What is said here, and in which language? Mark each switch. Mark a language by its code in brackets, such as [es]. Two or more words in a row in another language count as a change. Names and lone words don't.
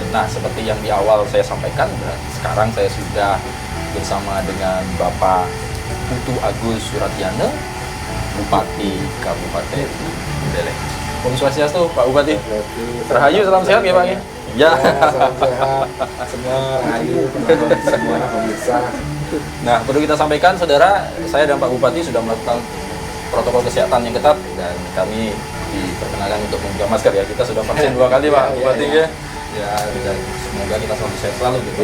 [id] Nah, seperti yang di awal saya sampaikan, sekarang saya sudah bersama dengan Bapak Putu Agus Suratyana, Bupati Kabupaten Buleleng. [ban] Om Swastiastu, [id] Pak Bupati. Rahayu, salam sehat ya Pak ya? Ya, salam sehat. Semua rahayu, semua pemirsa. Nah, perlu kita sampaikan saudara, saya dan Pak Bupati sudah melakukan protokol kesehatan yang ketat, dan kami diperkenalkan untuk menggunakan masker ya. Kita sudah vaksin 2 kali Pak Bupati ya. Ya, dan semoga kita selalu sehat selalu gitu.